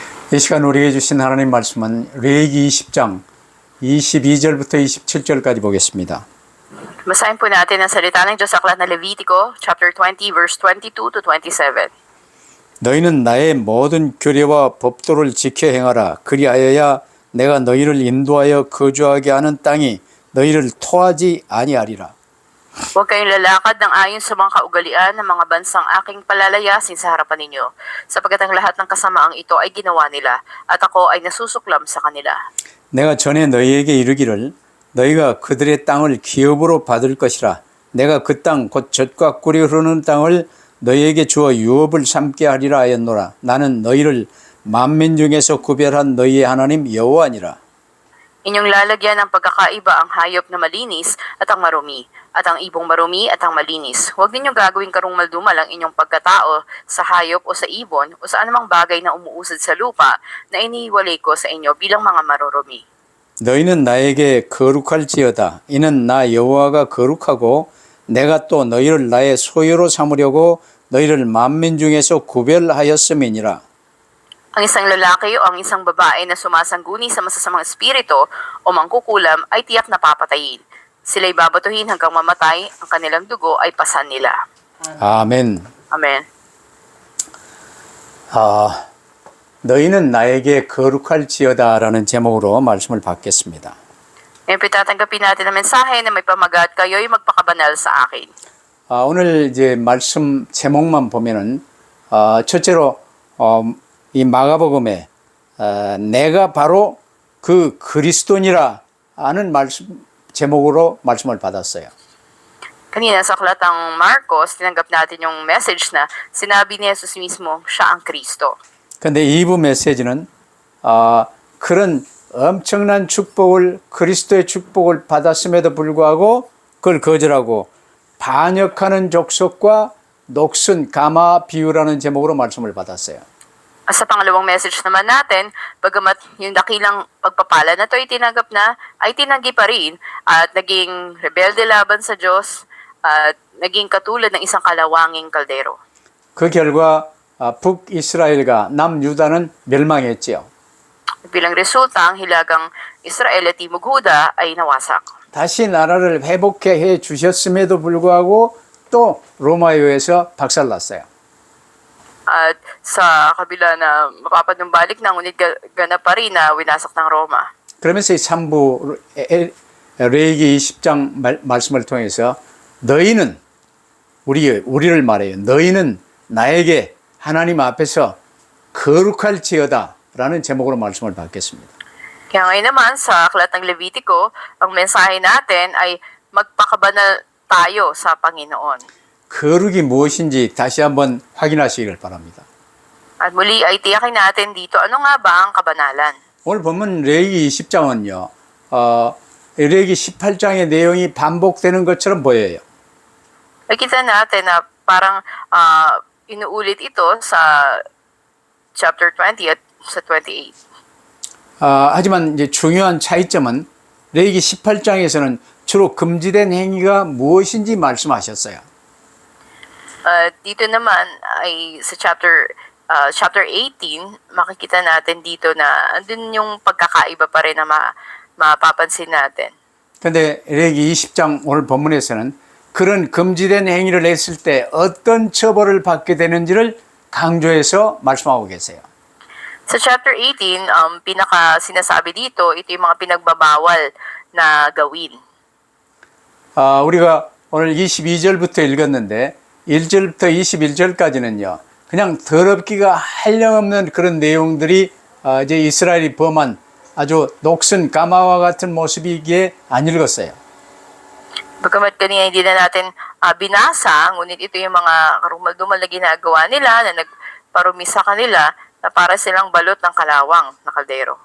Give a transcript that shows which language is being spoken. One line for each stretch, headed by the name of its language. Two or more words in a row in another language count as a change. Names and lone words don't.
Korean: 이 시간 우리에게 주신 하나님 말씀은 레위기 20장 22절부터 27절까지 보겠습니다.
Filipino: Basahin po natin ang salita ng Diyos sa aklat na Levitico,
English: chapter 20, verse 22 to 27.
Korean: 너희는 나의 모든 규례와 법도를 지켜 행하라. 그리하여야 내가 너희를 인도하여 거주하게 하는 땅이 너희를 토하지 아니하리라.
Filipino: Huwag kayong lalakad ng ayon sa mga kaugalian ng mga bansang aking palalayasin sa harapan ninyo, sapagkat ang lahat ng kasamaang ito ay ginawa nila, at ako ay nasusuklam sa kanila.
Korean: 내가 전에 너희에게 이르기를 너희가 그들의 땅을 기업으로 받을 것이라. 내가 그 땅 곧 젖과 꿀이 흐르는 땅을 너희에게 주어 유업을 삼게 하리라 하였노라. 나는 너희를 만민 중에서 구별한 너희의 하나님 여호와니라.
Filipino: Inyong lalagyan ng pagkakaiba ang hayop na malinis at ang marumi, at ang ibong marumi at ang malinis. Huwag ninyong gagawing karungmaldumal ang inyong pagkatao sa hayop o sa ibon o sa anumang bagay na umuusad sa lupa na iniwalay ko sa inyo bilang mga marurumi.
Korean: 너희는 나에게 거룩할지어다. 이는 나 여호와가 거룩하고 내가 또 너희를 나의 소유로 삼으려고 너희를 만민 중에서 구별하였음이니라.
Filipino: Ang isang lalaki o ang isang babae na sumasangguni sa masasamang espiritu o mangkukulam ay tiyak na papatayin. Sila'y babatuhin hanggang mamatay, ang kanilang dugo ay pasan nila.
Korean: 아멘.
Filipino: Amen.
Korean: 너희는 나에게 거룩할지어다라는 제목으로 말씀을 받겠습니다.
Filipino: Ngayon tatanggapin natin ang mensahe na may pamagat, kayo'y magpakabanal sa akin.
Korean: 오늘 이제 말씀 제목만 보면은 첫째로 이 마가복음에 내가 바로 그 그리스도니라 하는 말씀 제목으로 말씀을 받았어요.
Filipino: Kanina sa aklat ng Marcos, tinanggap natin yung message na sinabi ni Jesus mismo, siya ang Kristo.
Korean: 근데 2부 메시지는 그런 엄청난 축복을 그리스도의 축복을 받았음에도 불구하고 그걸 거절하고 반역하는 족속과 녹슨 가마 비유라는 제목으로 말씀을 받았어요.
Filipino: Sa pangalawang message naman natin, bagamat yung dakilang pagpapala na ito ay tinanggap na, ay tinanggi pa rin at naging rebelde laban sa Diyos at naging katulad ng isang kalawanging kaldero.
Korean: 그 결과 북이스라엘과 남유다는 멸망했지요.
Filipino: Bilang resulta, ang hilagang Israel at Timog Huda ay nawasak.
Korean: 다시 나라를 회복해 주셨음에도 불구하고 또 로마요에서 박살났어요.
Filipino: At sa kabila na mapapanumbalik na, ngunit ganap pa rin na winasak ng Roma.
Korean: 그러면서 이 3부 레위기 20장 말씀을 통해서 너희는 우리를 말해요. 너희는 나에게 하나님 앞에서 거룩할지어다 라는 제목으로 말씀을 받겠습니다.
Filipino: Kaya ngayon naman sa aklat ng Levitico, ang mensahe natin ay magpakabanal tayo sa Panginoon.
Korean: 거룩이 무엇인지 다시 한번 확인하시길 바랍니다.
Filipino: At muli ay tiyakin natin dito, ano nga ba ang kabanalan?
Korean: 오늘 보면 레위기 20장은요. 레위기 18장의 내용이 반복되는 것처럼 보여요.
Filipino: Nakita natin na parang inuulit ito sa chapter 20 at sa 28.
Korean: 하지만 이제 중요한 차이점은 레위기 18장에서는 주로 금지된 행위가 무엇인지 말씀하셨어요.
Filipino: Dito naman ay sa chapter 18, makikita natin dito na andun yung pagkakaiba pa rin na mapapansin natin.
Korean: 근데 레위기 20장 오늘 본문에서는 그런 금지된 행위를 했을 때 어떤 처벌을 받게 되는지를 강조해서 말씀하고 계세요.
Filipino: Sa chapter 18, pinaka sinasabi dito, ito yung mga pinagbabawal na gawin.
Korean: 우리가 오늘 22절부터 읽었는데 1절부터 21절까지는요. 그냥 더럽기가 한량없는 그런 내용들이 이제 이스라엘이 범한 아주 녹슨 가마와 같은 모습이기에 안 읽었어요.
Filipino: Bagamat kanina hindi na natin binasa, ngunit ito yung mga karumaldumal na ginagawa nila na nagparumi sa kanila na para silang balot ng kalawang na kaldero.